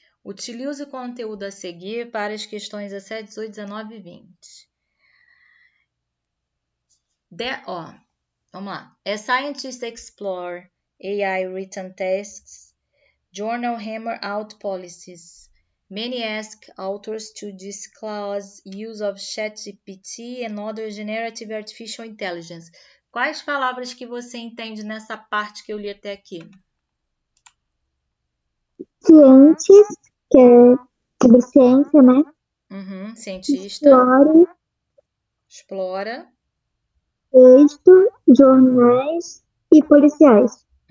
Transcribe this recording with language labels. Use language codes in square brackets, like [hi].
[pt] Utilize o conteúdo a seguir para as questões 17, 18, 19 e 20. Vamos lá. [en] As scientists explore AI written tasks, journal hammer out policies. Many ask authors to disclose use of ChatGPT and other generative artificial intelligence. [pt] Quais palavras que você entende nessa parte que eu li até aqui? Cientes, que é sobre ciência, né? Cientista. Explora. Texto, jornais e policiais.